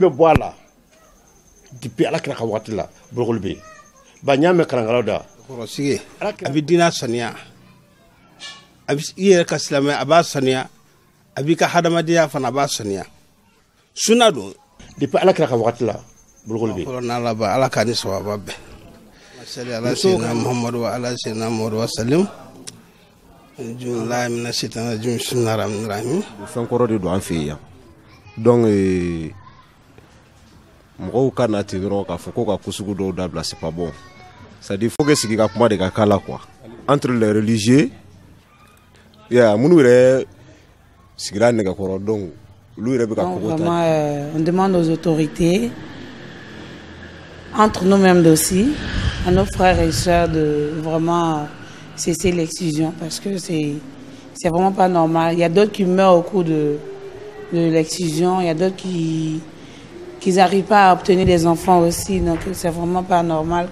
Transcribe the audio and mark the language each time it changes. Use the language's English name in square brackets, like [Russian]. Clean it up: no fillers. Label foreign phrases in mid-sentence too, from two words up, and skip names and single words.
[Bambara] bɛ bɔ a la depuis ala kira ka waati la bolokoli bɛ yen ba n y'a mɛn kalankalaw da kɔrɔsigi a bɛ diinɛ saniya a bɛ i yɛrɛ ka silamɛ a b'a saniya a b'i ka hadamadenya fana a b'a saniya sunna don depuis ala kira ka waati la bolokoli bɛ yen fɔlɔ n'ala ba ala k'a ni sababa bɛɛ masali [Arabic] على سيدنا محمد وعلى سيدنا محمد وسلم [Bambara] fɛn kɔrɔ de don an fɛ yan donc mɔgɔw ka na ten dɔrɔn k'a fɔ ko ka ko sugu dɔw dabila [French] c'est pas bon c'est à dire faut que [Bambara] sigi ka kuma de ka k'a la quoi [French] entre les religieux [Bambara] minnu yɛrɛ sigira nɛgɛkɔrɔ donc olu yɛrɛ bɛ ka kogo ta [French] on demande aux autorités entre nous-mêmes aussi à nos frères et sœurs de vraiment cesser l'excision parce que c'est vraiment pas normal. Il y a d'autres qui meurent au cours de l'excision, il y a d'autres qui n'arrivent pas à obtenir des enfants aussi, donc c'est vraiment pas normal.